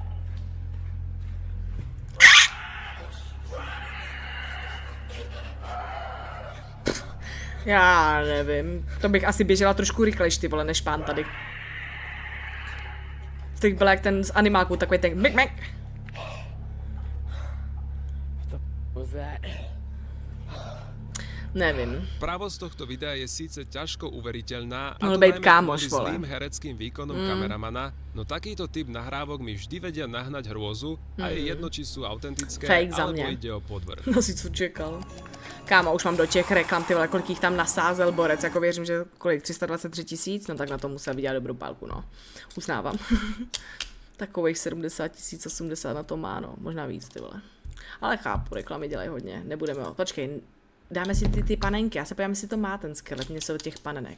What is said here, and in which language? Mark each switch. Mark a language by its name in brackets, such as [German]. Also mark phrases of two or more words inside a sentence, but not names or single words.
[Czech] Já nevím, to bych asi běžela trošku rychlejš, ty vole, než pán tady. Tak byl jak ten z animáku, takový ten mek mek. Nevím. [Slovak] Pravosť tohto videa je síce ťažko uveriteľná, a Mohol to byť najmä [Czech] kámoš, [Slovak] kvôli [Czech] vole. [Slovak] zlým hereckým výkonom kameramana, no takýto typ nahrávok mi vždy vedia nahnať hrôzu a je jedno, či sú autentické, [Czech] Fake za [Slovak] alebo [Czech] mě. [Slovak] ide o podvrh. [Czech] No si co čekal. Kámo, už mám do těch reklam, ty vole, kolik jich tam nasázel borec, jako věřím, že kolik, 323 000, no tak na to musel vydělat dobrou pálku, no. Uznávám. Takových 70 000, 80 na to má, no, možná víc, ty vole. Ale chápu, reklamy dělají hodně, nebudeme ho, počkej, dáme si ty panenky, já se podívám, jestli to má ten skelet, něco od těch panenek.